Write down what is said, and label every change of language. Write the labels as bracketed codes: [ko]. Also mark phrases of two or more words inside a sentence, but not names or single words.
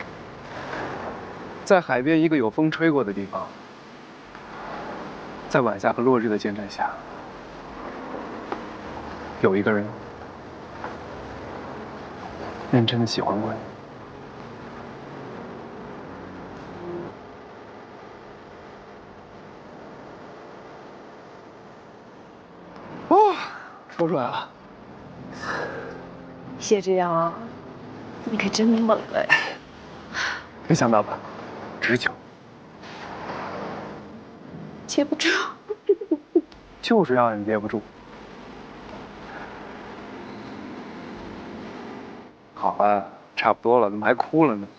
[zh] 在海邊一個有風吹過的地方，在晚霞和落日的見證下，有一個人認真的喜歡過你。說出来了，謝之陽，你可真猛哎！沒想到吧？直球，接不住，就是讓人接不住。好了，差不多了，怎麼還哭了呢？